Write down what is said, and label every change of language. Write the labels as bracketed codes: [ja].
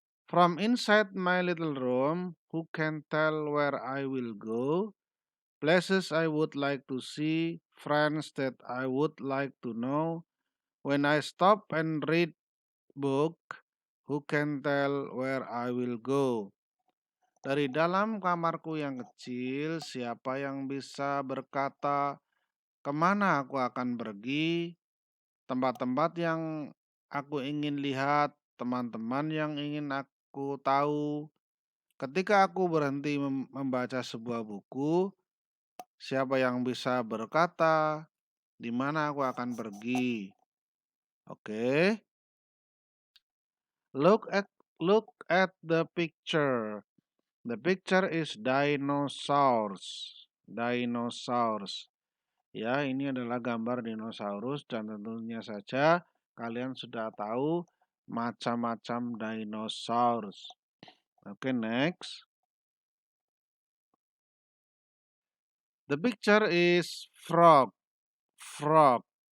[en] From inside my little room, who can tell where I will go? Places I would like to see, friends that I would like to know. When I stop and read book, who can tell where I will go? [id] Dari dalam kamarku yang kecil, siapa yang bisa berkata kemana aku akan pergi? Tempat-tempat yang aku ingin lihat, teman-teman yang ingin aku tahu. Ketika aku berhenti membaca sebuah buku, siapa yang bisa berkata di mana aku akan pergi? Oke. [en] Look at look at the picture. The picture is dinosaurs. Dinosaurs. [id] Ya, ini adalah gambar dinosaurus dan tentunya saja kalian sudah tahu macam-macam dinosaurus. Oke, next. [en] The picture is frog. Frog.